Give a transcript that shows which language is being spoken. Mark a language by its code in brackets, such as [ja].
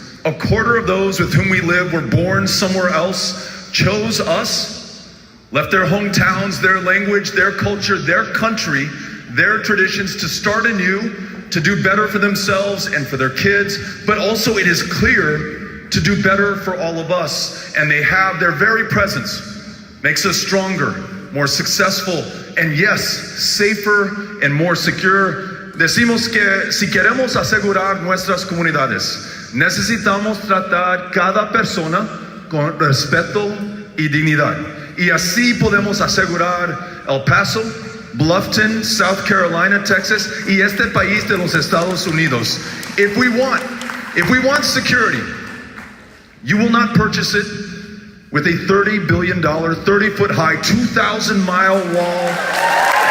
[en] 1/4 of those with whom we live were born somewhere else, chose us, left their hometowns, their language, their culture, their country, their traditions to start anew, to do better for themselves and for their kids, but also it is clear to do better for all of us. And they have their very presence makes us stronger, more successful, and yes, safer and more secure. [es] Decimos que si queremos asegurar nuestras comunidades, necesitamos tratar cada persona con respeto y dignidad. Y así podemos asegurar El Paso, Bluffton, South Carolina, Texas, y este país de los Estados Unidos. [en] If we want security, you will not purchase it with a $30 billion, 30-foot high, 2,000-mile wall.